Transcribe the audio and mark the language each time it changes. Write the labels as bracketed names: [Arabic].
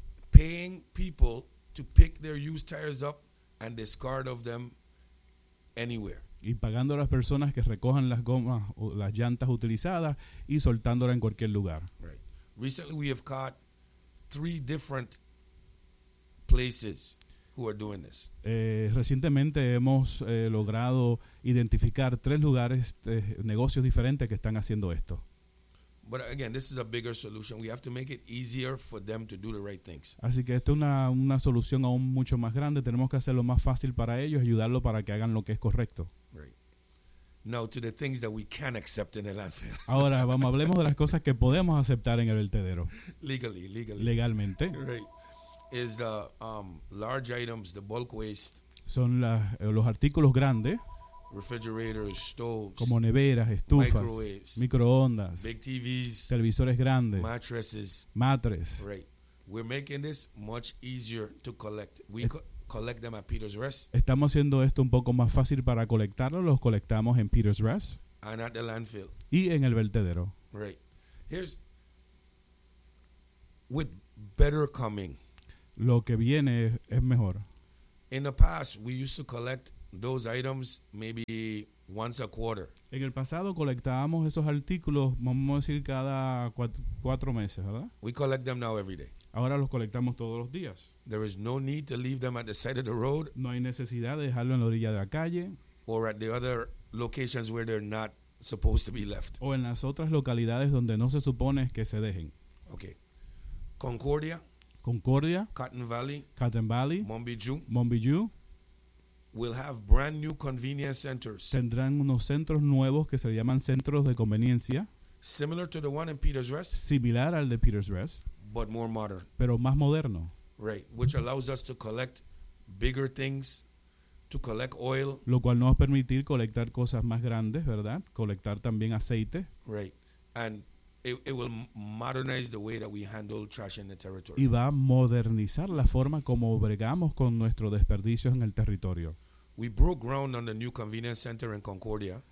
[English] paying people to pick their used tires up and discard of them anywhere. [Spanish] Y pagando a las personas que recojan las gomas o las llantas utilizadas y soltándolas en cualquier lugar. [English] Right. Recently we have caught 3 different places. who are doing this. [Spanish] Recientemente hemos logrado identificar tres lugares, negocios diferentes que están haciendo esto. [English] But again, this is a bigger solution. We have to make it easier for them to do the right things. [Spanish] Así que esto es una solución aún mucho más grande. Tenemos que hacerlo más fácil para ellos, ayudarlo para que hagan lo que es correcto. [English] Right. Now to the things that we can accept in the landfill. [Spanish] Ahora vamos, hablemos de las cosas que podemos aceptar en el vertedero. [English] Legally. [Spanish] Legalmente. [English] Right. Is the large items, the bulk waste. [Spanish] Son los artículos grandes. [English] Refrigerators, stoves, [Spanish] como neveras, estufas, microondas, [English] big TVs, [Spanish] televisores grandes, [English] mattresses. Right. We're making this much easier to collect. We collect them at Peter's Rest. [Spanish] Estamos haciendo esto un poco más fácil para colectarlo. Los colectamos en Peter's Rest. [English] And at the landfill. [Spanish] Y en el vertedero. [English] Right. Here's with better coming. [Spanish] Lo que viene es mejor. [English] In the past, we used to collect those items maybe once a quarter. [Spanish] En el pasado colectábamos esos artículos, vamos a decir cada cuatro meses, ¿verdad? [English] We collect them now every day. [Spanish] Ahora los colectamos todos los días. [English] There is no need to leave them at the side of the road. [Spanish] No hay necesidad de dejarlo en la orilla de la calle. [English] Or at the other locations where they're not supposed to be left. [Spanish] O en las otras localidades donde no se supone que se dejen. [English] Okay. Concordia. [Spanish] Concordia. Cotton Valley. Mombiju. [English] We'll have brand new convenience centers. [Spanish] Tendrán unos centros nuevos que se llaman centros de conveniencia. [English] Similar to the one in Peter's Rest. [Spanish] Similar al de Peter's Rest. [English] But more modern. [Spanish] Pero más moderno. [English] Right, which allows us to collect bigger things, to collect oil. [Spanish] Lo cual nos va a permitir colectar cosas más grandes, ¿verdad? Colectar también aceite. [English] Right, and it will modernize the way that we handle trash in the territory. [Spanish] Y va a modernizar la forma como bregamos con nuestros desperdicios en el territorio. [English] We broke ground on the new convenience center in Concordia.